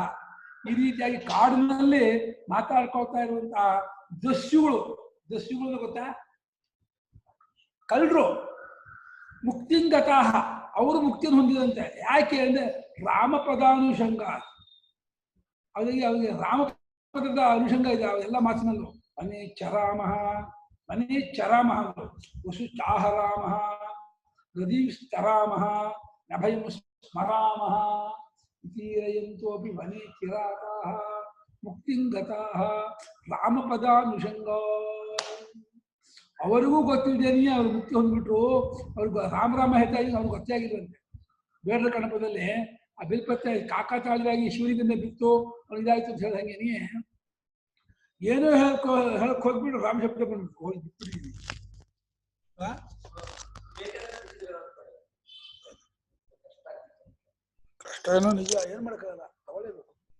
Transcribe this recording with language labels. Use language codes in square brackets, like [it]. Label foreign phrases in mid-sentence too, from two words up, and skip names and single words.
[kn] ಈ ರೀತಿಯಾಗಿ ಕಾಡಿನಲ್ಲಿ ಮಾತಾಡ್ಕೊಳ್ತಾ ಇರುವಂತಹ ದಸ್ಯುಗಳು ಗೊತ್ತಾ, ಕಳ್ಳರು. ಮುಕ್ತಿಂಗತಾಹ, ಅವರು ಮುಕ್ತಿಯನ್ನು ಹೊಂದಿದಂತೆ. ಯಾಕೆ ಅಂದ್ರೆ ರಾಮಪದಾನುಷಂಗ, ಅವರಿಗೆ ರಾಮಪದದ ಅನುಷಂಗ ಇದೆ ಅವೆಲ್ಲ ಮಾತಿನಲ್ಲೂ. [sa] ವನೇ ಚರಾಮ वनेश्चरामः वसुश्चाहरामः नदीस्तरामः नभयं स्मरामः इतीरयन्तोऽपि वने चिराताः मुक्तिं गताः रामपदानुषङ्गा [kn] ಅವರಿಗೂ ಗೊತ್ತಿದ್ದೇನೆ ಅವ್ರು ಮುಕ್ತಿ ಹೊಂದ್ಬಿಟ್ರು ಅವ್ರಿಗೆ ರಾಮ ಹೇಳ್ತಾ ಇದ್ದೀನಿ ಅವ್ರಿಗೆ ಗೊತ್ತೇ ಆಗಿರುವಂತೆ ಬೇಡರ ಕಣಪದಲ್ಲಿ ಆ ಬಿಲ್ಪತ್ತೆ ಕಾಕಾತಾಳರಾಗಿ ಶಿವನಿಂದ ಬಿತ್ತು ಅವ್ರು ಇದಾಯ್ತು ಅಂತ ಹೇಳ್ದಂಗೆ ಏನೋ ಹೇಳಕ್ ಹೋಗ್ಬಿಟ್ಟು ರಾಮ ಶಬ್ದ ಬಂದ್ಬಿಟ್ಟು ಹೋಗಿ ಬಿಟ್ಬಿಟ್ಟಿದ್ದೀನಿ ಕಷ್ಟ ಏನೋ ನಿಜ ಏನ್ ಮಾಡಕ್ಕಾಗಲ್ಲ ತಗೊಳ್ಳೇಬೇಕು.